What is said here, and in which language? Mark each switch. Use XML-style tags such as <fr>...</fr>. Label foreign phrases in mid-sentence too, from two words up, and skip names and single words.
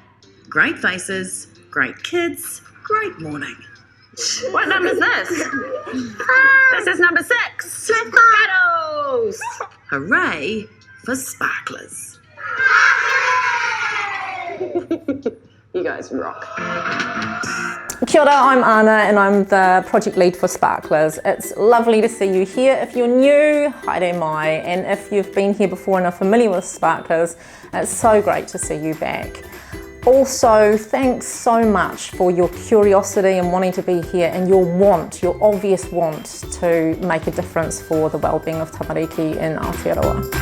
<en>great faces, great kids, great morning. What number is this? This is number 6. Battles! Hooray for sparklers. You guys rock.</en> <mi>Kia ora,</mi> <en>I'm Anna and I'm the project lead for Sparklers. It's lovely to see you here. If you're new,</en> <mi>haere mai,</mi> <en>and if you've been here before and are familiar with Sparklers, it's so great to see you back. Also, thanks so much for your curiosity and wanting to be here and your obvious want to make a difference for the well-being of tamariki in Aotearoa.</en>